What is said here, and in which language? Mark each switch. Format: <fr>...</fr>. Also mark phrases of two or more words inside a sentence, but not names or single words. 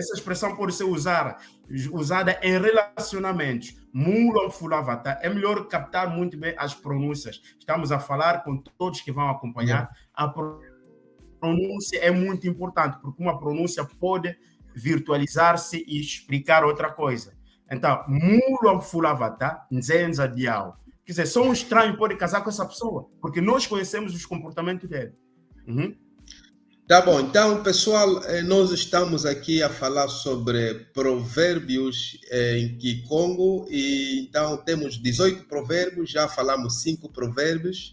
<pt>Essa expressão pode ser usada em relacionamentos.</pt> <kg>Mulam fulavata.</kg> <pt>É melhor captar muito bem as pronúncias. Estamos a falar com todos que vão acompanhar. A pronúncia é muito importante, porque uma pronúncia pode virtualizar-se e explicar outra coisa. Então,</pt> <kg>mulam fulavata, nzenza diao.</kg> <pt>Quer dizer, só um estranho pode casar com essa pessoa, porque nós conhecemos os comportamentos dele. Tá bom, então, pessoal, nós estamos aqui a falar sobre provérbios em Kikongo, e então temos 18 provérbios, já falamos 5 provérbios.</pt>